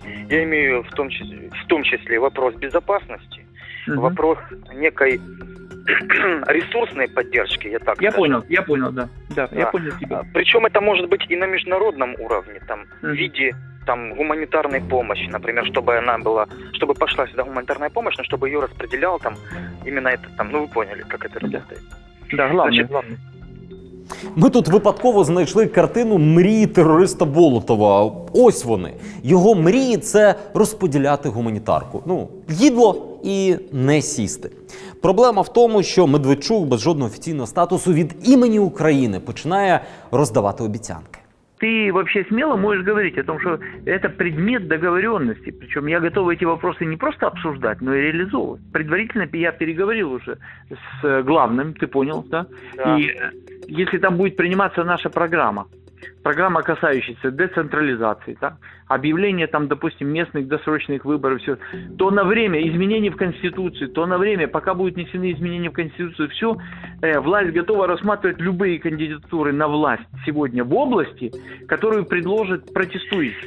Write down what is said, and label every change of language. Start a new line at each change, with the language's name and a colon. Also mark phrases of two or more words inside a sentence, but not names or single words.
Russian: Я имею в том числе вопрос безопасности, вопрос некой ресурсной поддержки, я так скажу. Я понял, да. Я понял тебя. Причем это может быть и на международном уровне, там, в виде там гуманитарной помощи, например, чтобы пошла сюда гуманитарная помощь, но чтобы ее распределял там именно это там, ну вы поняли, как это работает. Да, главное.
Ukrainian: Ми тут випадково знайшли картину мрії терориста Болотова. Ось вони. Його мрії – це розподіляти гуманітарку. Ну, їдло і не сісти. Проблема в тому, що Медведчук без жодного офіційного статусу від імені України починає роздавати обіцянки.
Russian: Ты вообще смело можешь говорить о том, что это предмет договоренности. Причем я готов эти вопросы не просто обсуждать, но и реализовывать. Предварительно я переговорил уже с главным, ты понял, да? И если там будет приниматься наша программа, касающаяся децентрализации, да, объявление там, допустим, местных досрочных выборов, все, то на время изменений в Конституции, то на время, пока будут внесены изменения в Конституцию, все, власть готова рассматривать любые кандидатуры на власть сегодня в области, которую предложат протестующие.